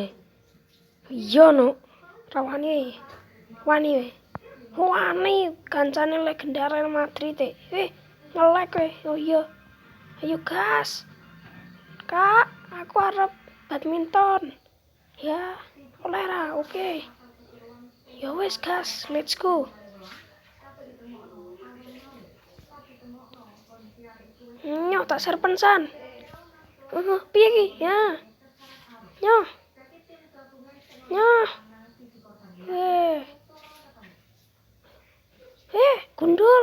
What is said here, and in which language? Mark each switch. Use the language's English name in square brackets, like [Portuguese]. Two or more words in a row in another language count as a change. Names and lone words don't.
[Javanese] Iya no. Rawani. Wani we. Wani kancane legenda Real Madrid ngelek we. Oh iya. Ayo gas. Kak, aku arep badminton. Ya, oleh ra. Oke. Ya wes gas, [English] let's go. [Javanese] Nyoh tak serpensan. Piye ki? Ya. Nyoh. Gundul.